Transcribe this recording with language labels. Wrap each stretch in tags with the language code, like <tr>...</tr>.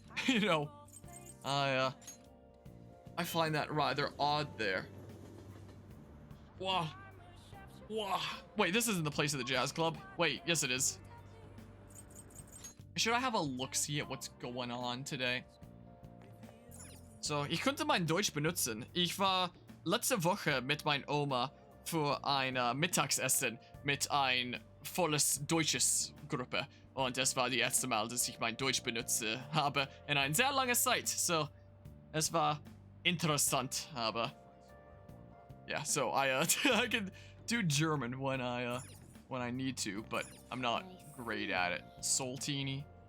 <en>You know, I find that rather odd there. Wah. Wah. Wait, this isn't the place of the jazz club. Wait, yes it is. Should I have a look-see at what's going on today?</en> <de>So, ich könnte mein Deutsch benutzen. Ich war letzte Woche mit meiner Oma für ein Mittagsessen mit ein volles deutsches Gruppe. Und es war die erste Mal, dass ich mein Deutsch benutze habe in einer sehr langen Zeit.</de> <en>So,</en> <de>es war interessant, aber</de> <en>yeah, so I can do German when I need to, but I'm not great at it. Saltini.</en>